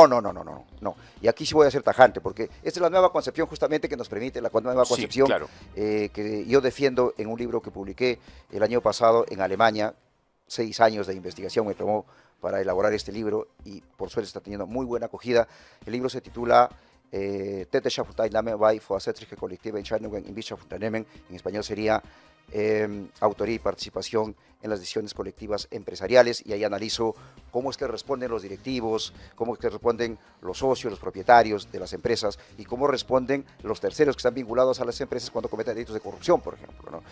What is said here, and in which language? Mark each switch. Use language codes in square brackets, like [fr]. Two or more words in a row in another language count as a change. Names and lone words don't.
[es] Y aquí sí voy a ser tajante, porque esta es la nueva concepción justamente que nos permite, la nueva concepción, sí, claro, que yo defiendo en un libro que publiqué el año pasado en Alemania. 6 años de investigación me tomó para elaborar este libro y por suerte está teniendo muy buena acogida. El libro se titula Täterschaftsteilnahme bei vorsätzlicher kollektiver Entscheidungen in Wirtschaftsunternehmen. En español sería autoría y participación en las decisiones colectivas empresariales, y ahí analizo cómo es que responden los directivos, cómo es que responden los socios, los propietarios de las empresas, y cómo responden los terceros que están vinculados a las empresas cuando cometen delitos de corrupción, por ejemplo, ¿no?